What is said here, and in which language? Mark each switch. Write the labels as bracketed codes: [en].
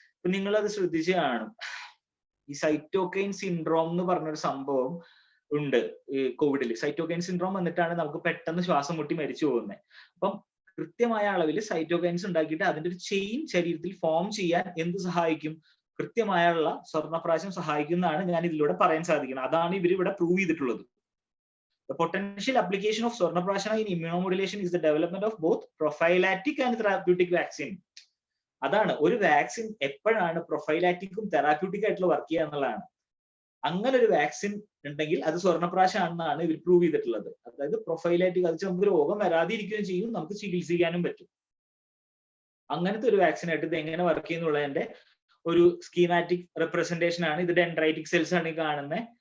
[ml] ഇപ്പൊ നിങ്ങൾ അത് ശ്രദ്ധിച്ച് കാണും. ഈ സൈറ്റോകൈൻ സിൻഡ്രോം എന്ന് പറഞ്ഞൊരു സംഭവം ഉണ്ട് കോവിഡിൽ. സൈറ്റോകൈൻ സിൻഡ്രോം വന്നിട്ടാണ് നമുക്ക് പെട്ടെന്ന് ശ്വാസം മുട്ടി മരിച്ചു പോകുന്നത്. അപ്പം കൃത്യമായ അളവിൽ സൈറ്റോകൈൻസ് ഉണ്ടാക്കിയിട്ട് അതിന്റെ ഒരു ചെയിൻ ശരീരത്തിൽ ഫോം ചെയ്യാൻ എന്ത് സഹായിക്കും? കൃത്യമായുള്ള സ്വർണ്ണപ്രാശം സഹായിക്കുന്നതാണ് ഞാൻ ഇതിലൂടെ പറയാൻ സാധിക്കുന്നത്. അതാണ് ഇവർ ഇവിടെ പ്രൂവ് ചെയ്തിട്ടുള്ളത്. [en] The potential application of Swarnaprashana in immunomodulation is the development of both prophylactic and therapeutic vaccine. [ml] അതാണ് ഒരു വാക്സിൻ എപ്പോഴാണ് പ്രൊഫൈലാറ്റിക്കും തെറാപ്യൂട്ടിക് ആയിട്ടുള്ള വർക്ക് ചെയ്യുക എന്നുള്ളതാണ്. അങ്ങനെ ഒരു വാക്സിൻ ഉണ്ടെങ്കിൽ അത് സ്വർണ്ണപ്രാശം ആണെന്നാണ് ഇവർ പ്രൂവ് ചെയ്തിട്ടുള്ളത്. അതായത് പ്രൊഫൈലാറ്റിക്, അത് നമുക്ക് രോഗം വരാതിരിക്കുകയും ചെയ്യും, നമുക്ക് ചികിത്സിക്കാനും പറ്റും. അങ്ങനത്തെ ഒരു വാക്സിൻ ആയിട്ട് ഇത് എങ്ങനെ വർക്ക് ചെയ്യുന്നുള്ളതിന്റെ ഒരു സ്കീമാറ്റിക് റെപ്രസെന്റേഷൻ ആണ് ഇത്. ഡെൻഡ്രൈറ്റിക് സെൽസ് ആണ് ഈ കാണുന്നത്.